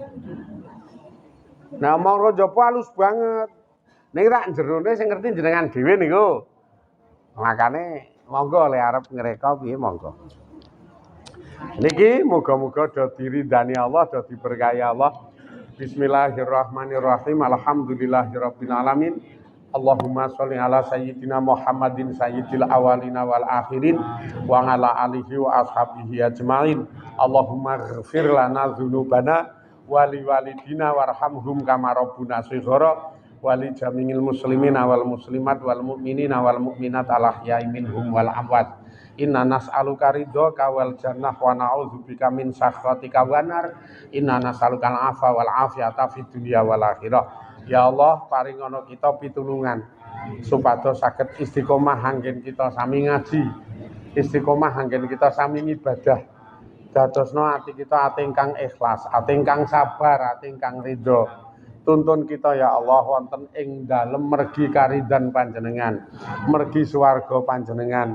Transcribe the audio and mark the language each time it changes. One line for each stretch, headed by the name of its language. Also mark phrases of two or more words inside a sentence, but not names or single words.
Javanese: Nah omong karo jaba halus banget. Ning rak jerone sing ngerti jenengan dhewe niku. Makane monggo le arep ngreka piye monggo. Niki muga-muga do diridani Allah, do diberkahi Allah.
Arabic: بسم الله الرحمن الرحيم. الحمد لله رب العالمين. اللهم صل على سيدنا محمد سيد الأولين والآخرين وعلى آله وأصحابه أجمعين. اللهم اغفر لنا ذنوبنا ولوالدينا وارحمهم كما ربونا صغارا. ولجميع المسلمين والمسلمات والمؤمنين والمؤمنات الأحياء منهم والأموات. إنا نسألك رضاك والجنة ونعوذ بك من سخطك والنار. إنا نسألك العفو والعافية في الدنيا والآخرة. يا الله
Javanese: paringono kita pitulungan supados saged istiqomah anggen kita sami ngaji. Istiqomah anggen kita sami ibadah. Dadosno ati kita ati ingkang ikhlas, ati ingkang sabar, ati ingkang ridho. Tuntun kita
Arabic: يا الله
Javanese: wonten ing dalem mergi karidan panjenengan, mergi swarga panjenengan.